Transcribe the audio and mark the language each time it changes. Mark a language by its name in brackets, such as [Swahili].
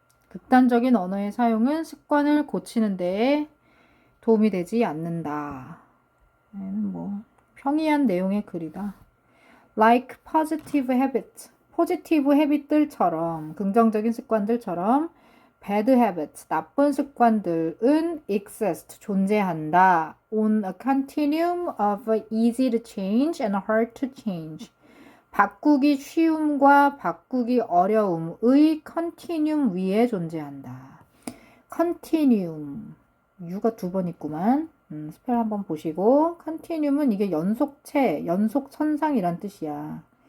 [Korean] 극단적인 언어의 사용은 습관을 고치는 데에 도움이 되지 않는다. 얘는 뭐 평이한 내용의 글이다. [English] Like positive habits. [Korean] 포지티브 헤빗들처럼, 긍정적인 습관들처럼 [English] bad habits, [Korean] 나쁜 습관들은 exist, 존재한다. [English] On a continuum of easy to change and hard to change. [Korean] 바꾸기 쉬움과 바꾸기 어려움의 컨티뉴um 위에 존재한다. 컨티뉴움. U가 두 번 있구만. 스펠 한번 보시고. 컨티뉴움은 이게 연속체, 연속선상이란 뜻이야.